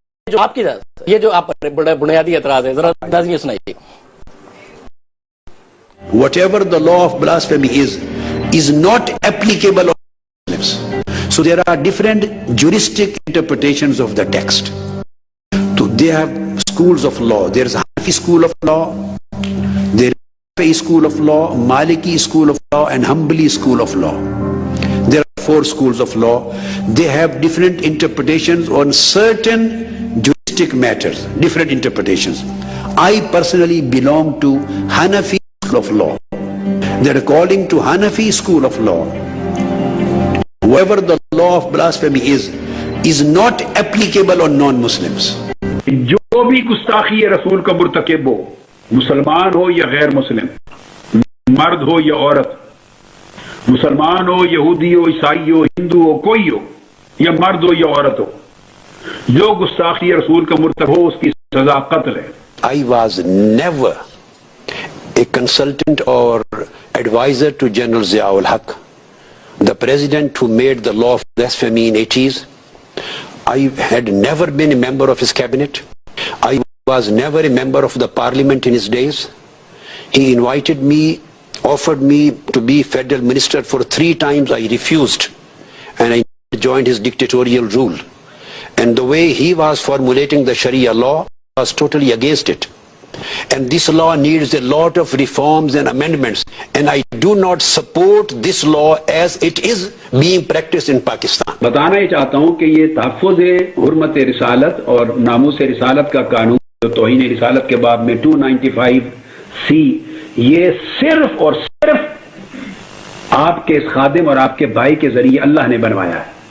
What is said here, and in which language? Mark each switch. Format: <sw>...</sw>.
<ur>جو آپ کی یہ جو آپ بنیادی اعتراض ہے ذرا انداز یہ سنائیے.</ur> <en>Whatever the law of blasphemy is not applicable on Muslims. So there are different juristic interpretations of the text. So they have schools of law. There is Hanafi school of law, there is Shafi'i school of law, Maliki school of law, and Hanbali school of law. There are 4 schools of law. They have different interpretations on certain juristic matters, different interpretations. I personally belong to Hanafi school of law. That according to Hanafi school of law, whoever the law of blasphemy is not applicable on non-Muslims.</en> <ur>جو بھی گستاخی رسول کا مرتکب ہو، مسلمان ہو یا غیر مسلم، مرد ہو یا عورت، مسلمان ہو، یہودی ہو، عیسائی ہو، ہندو ہو، کوئی ہو، یا مرد ہو یا عورت ہو، جو گستاخی رسول کا مرتکب ہو اس کی سزا قتل ہے.</ur> <en>I was never a consultant or advisor to General Ziaul Haq, the president who made the law of blasphemy in 80s. I had never been a member of his cabinet. I was never a member of the parliament in his days. He invited me, offered me to be federal minister for 3 times. I refused and I joined his dictatorial rule. And the way he was formulating the Sharia law was totally against it. And this law needs a lot of reforms and amendments. And I do not support this law as it is being practiced in Pakistan.</en> <ur>بتانا ہی چاہتا ہوں کہ یہ تحفظ حرمت رسالت اور ناموس رسالت کا قانون جو توہین رسالت کے باب میں 295C، یہ صرف اور صرف آپ کے اس خادم اور آپ کے بھائی کے ذریعے اللہ نے بنوایا ہے.</ur>